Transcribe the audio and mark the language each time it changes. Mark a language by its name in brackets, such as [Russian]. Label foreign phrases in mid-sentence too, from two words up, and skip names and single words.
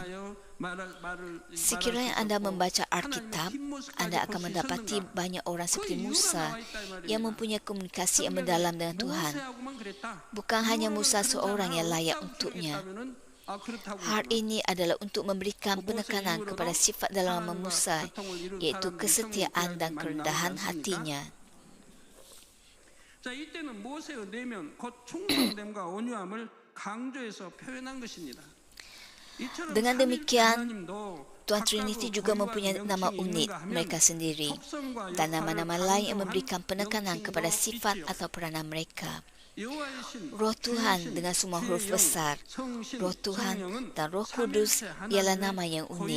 [Malay] Sekiranya anda membaca Alkitab, anda akan mendapati banyak orang seperti Musa yang mempunyai komunikasi yang mendalam dengan Tuhan. Bukan hanya Musa seorang yang layak untuknya. Hal ini adalah untuk memberikan penekanan kepada sifat dalam nama Musa, iaitu kesetiaan dan kerendahan hatinya. [Korean] 이때는 모세의 내면 곧 충성됨과 온유함을 강조해서 표현한 것입니다. [Malay] Dengan demikian, Tuhan Trinity juga mempunyai nama unik mereka sendiri dan nama-nama lain yang memberikan penekanan kepada sifat atau peranan mereka. Roh Tuhan dengan semua huruf besar, Roh Tuhan dan Roh Kudus ialah nama yang unik.